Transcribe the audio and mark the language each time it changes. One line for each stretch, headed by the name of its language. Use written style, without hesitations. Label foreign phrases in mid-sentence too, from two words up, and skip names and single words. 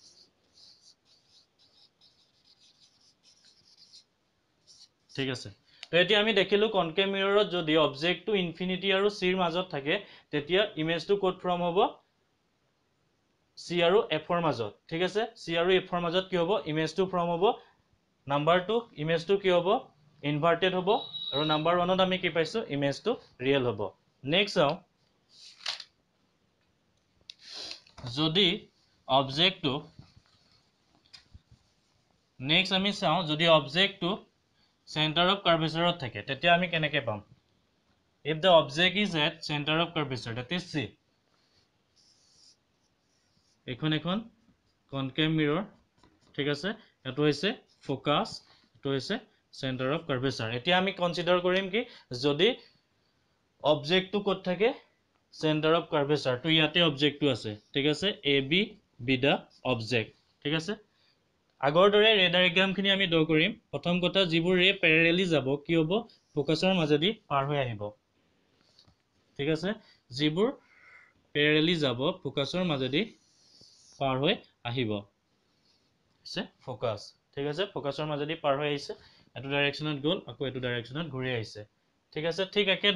Assamese: ঠিক আছে তো এতিয়া আমি দেখিলো কনকেভ মিৰৰত যদি অবজেক্টটো ইনফিনিটি আৰু C ৰ মাজত থাকে তেতিয়া ইমেজটো কোড ফৰ্ম হ'ব C আৰু F ৰ মাজত ঠিক আছে C আৰু F ৰ মাজত কি হ'ব ইমেজটো ফৰ্ম হ'ব নাম্বাৰ 2 ইমেজটো কি হ'ব ইনভাৰ্টেড হ'ব আৰু নাম্বাৰ 1 ত আমি কি পাইছো ইমেজটো ৰিয়েল হ'ব নেক্সট চাও যদি অবজেক্টটো নেক্সট আমি চাও যদি অবজেক্টটো
English: center of curvature
Assamese: থাকে তেতিয়া আমি কেনেকৈ পাম
English: if the object is at center of curvature that is C
Assamese: এখন কনকেভ মিৰৰ ঠিক আছে এটো হৈছে ফোকাস এটো হৈছে
English: center of curvature
Assamese: এতিয়া আমি কনসিডাৰ কৰিম কি যদি অবজেক্টটো ক'ত থাকে center
English: of curvature
Assamese: তো ইয়াতে অবজেক্টটো আছে ঠিক আছে
English: AB be the object
Assamese: ঠিক আছে আগৰ দৰে
English: ray diagram
Assamese: আমি ড্ৰ কৰিম প্ৰথম কথা যিবোৰ ৰে প্যাৰেলালি যাব কি হ'ব ফোকাছৰ মাজেদি পাৰ হৈ আহিব ঠিক আছে যিবোৰ প্যাৰেলালি যাব ফোকাছৰ মাজেদি পাৰ হৈ আহিব আছে ফোকাছ ঠিক আছে ফোকাছৰ মাজেদি পাৰ হৈ আহিছে এটো ডাইৰেকচনত গ'ল আকৌ এটো ডাইৰেকচনত ঘূৰি আহিছে ঠিক আছে ঠিক